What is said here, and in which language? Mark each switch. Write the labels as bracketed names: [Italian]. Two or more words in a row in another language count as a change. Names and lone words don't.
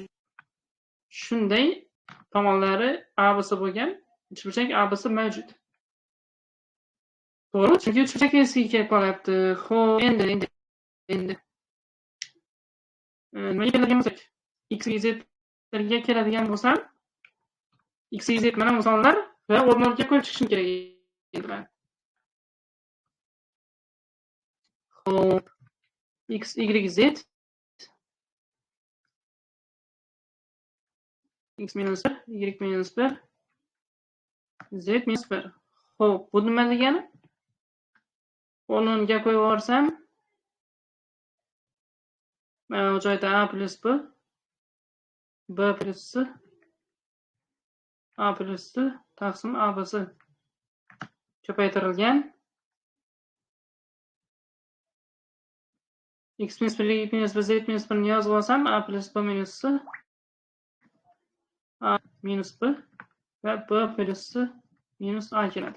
[Uzbek] Shunday tomonlari ABC bo'lgan uchburchak ABC mavjud. To'g'ri? Chunki uchburchak eskiga kelib qolyapti. Xo'p, endi nimaga keladigan bo'lsak, x, y, zlarga keladigan bo'lsam, x, y, z mana misollar va o'rnga qo'yib chiqishim kerak endi men. Xo'p, x, y, z x minus 1, y minus 1, z minus 1. Xo'p, bu nima degani? O'rniga qo'yib yuborsam, mana bu joyda a plus b, b plus c, a plus c, taqsim ABC ko'paytirilgan x minus 1 minus b z minus 1 ni yozib olsam a plus b minus c a minus b va b plus c minus a keladi.